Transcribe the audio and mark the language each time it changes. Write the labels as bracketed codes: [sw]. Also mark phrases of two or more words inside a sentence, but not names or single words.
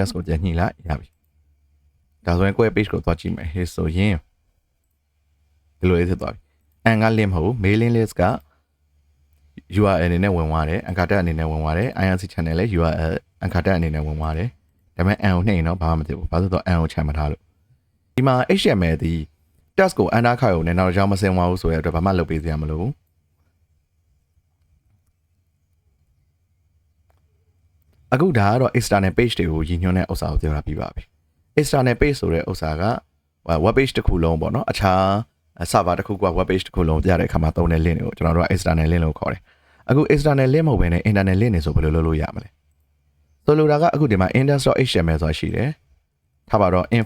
[my] ကိုပြန်ညှိလိုက်ရပြီဒါဆိုရင်ကိုယ့်ရဲ့ page ကိုသွားကြည့်မယ်ဟေ့ဆိုရင်ဒီလိုလေးဖြစ်သွားပြီအန်က link မဟုတ်ဘူး [en] mailing list [my] က URL အနေနဲ့ဝင်သွားတယ် [en] anchor tag [my] အနေနဲ့ဝင်သွားတယ် [en] IRC channel [my] လည်း [en] URL anchor tag [my] အနေနဲ့ဝင်သွားတယ်ဒါပေမဲ့ n ကိုနှိပ်ရင်တော့ဘာမှမဖြစ်ဘူးဘာလို့လဲဆိုတော့ n ကိုချန်မထားလို့ဒီမှာ HTML ဒီ text ကို under ခါရုံနဲ့နောက်ကြောင်မစင်သွားဘူးဆိုတဲ့အတွက်ဘာမှလုပ်ပေးစရာမလိုဘူး အခုဒါကတော့ [en] external page [my] တွေကိုရည်ညွှန်းတဲ့ဥစ္စာကိုပြောတာပြပါပြီ [en] external page [my] ဆိုတဲ့ဥစ္စာက [en] web page [my] တစ်ခုလုံးပေါ့နော်အခြား server တစ်ခုက [en] web page [my] တစ်ခုလုံးပြတဲ့အခါမှာသုံးတဲ့ link တွေကိုကျွန်တော်တို့က [en] external link [my] လို့ခေါ်တယ်အခု [en] external link [my] မဟုတ်ဘဲနဲ့ [en] internal link [my] တွေဆိုဘယ်လိုလုပ်လို့ရမလဲဆိုလိုတာကအခုဒီမှာ index.html ဆိုတာရှိတယ်ထားပါတော့